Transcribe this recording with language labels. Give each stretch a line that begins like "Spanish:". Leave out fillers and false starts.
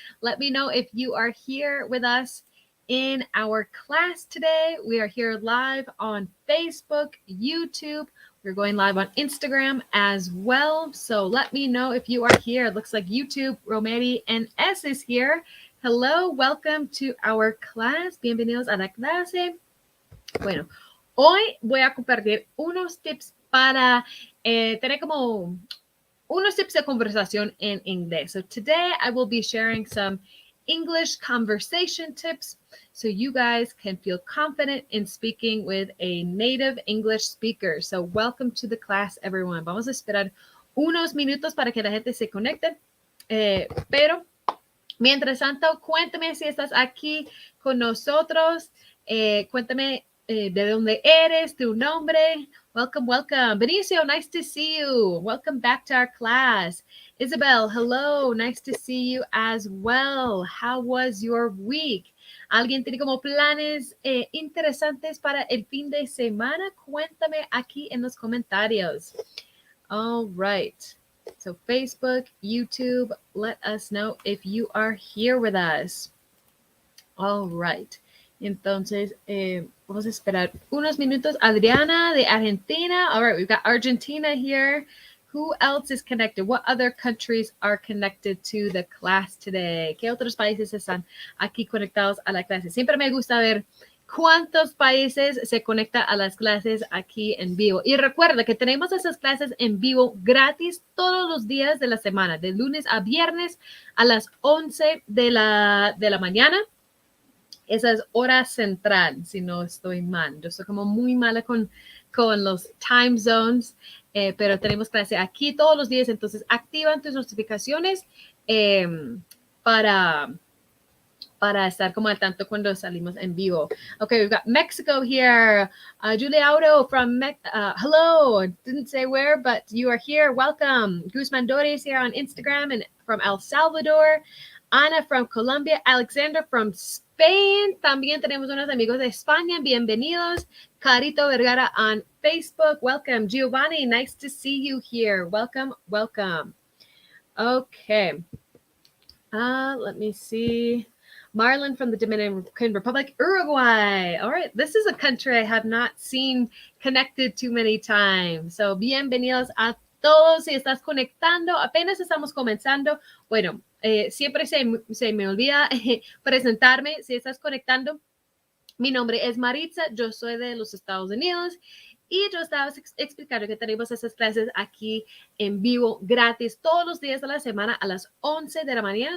English: Let me know if you are here with us in our class today. We are here live on Facebook, YouTube. We're going live on Instagram as well. So let me know if you are here. It looks like YouTube, Romeri, and S is here. Hello, welcome to our class.
Spanish: Bienvenidos a la clase. Bueno, hoy voy a compartir unos tips para tener como unos tips de conversación en inglés.
English: So today I will be sharing some English conversation tips so you guys can feel confident in speaking with a native English speaker. So welcome to the class, everyone.
Spanish: Vamos a esperar unos minutos para que la gente se conecte, pero mientras tanto, cuéntame si estás aquí con nosotros. Cuéntame de dónde eres, tu nombre.
English: Welcome. Benicio, nice to see you. Welcome back to our class. Isabel, hello. Nice to see you as well. How was your week?
Spanish: ¿Alguien tiene como planes interesantes para el fin de semana? Cuéntame aquí en los comentarios.
English: All right. So Facebook, YouTube, let us know if you are here with us. All right.
Spanish: Entonces, vamos a esperar unos minutos. Adriana de Argentina.
English: All right, we've got Argentina here. Who else is connected? What other countries are connected to the class today?
Spanish: ¿Qué otros países están aquí conectados a la clase? Siempre me gusta ver cuántos países se conectan a las clases aquí en vivo. Y recuerda que tenemos esas clases en vivo gratis todos los días de la semana, de lunes a viernes a las 11 de la mañana. Esa es hora central, si no estoy mal. Yo estoy como muy mala con los time zones, pero tenemos clase aquí todos los días, entonces activan tus notificaciones para estar como al tanto cuando salimos en vivo.
English: Okay, we've got Mexico here. Julia Auto from hello. Didn't say where, but you are here. Welcome. Guzman Dores here on Instagram and from El Salvador. Ana from Colombia. Alexander from Spain.
Spanish: También tenemos unos amigos de España. Bienvenidos.
English: Carito Vergara on Facebook. Welcome. Giovanni, nice to see you here. Welcome. Okay. Let me see. Marlon from the Dominican Republic, Uruguay. All right, this is a country I have not seen connected too many times.
Spanish: So, bienvenidos a todos. Si estás conectando, apenas estamos comenzando. Bueno, siempre se me olvida presentarme. Si estás conectando, mi nombre es Maritza. Yo soy de los Estados Unidos. Y yo estaba explicando que tenemos esas clases aquí en vivo gratis todos los días de la semana a las 11 de la mañana.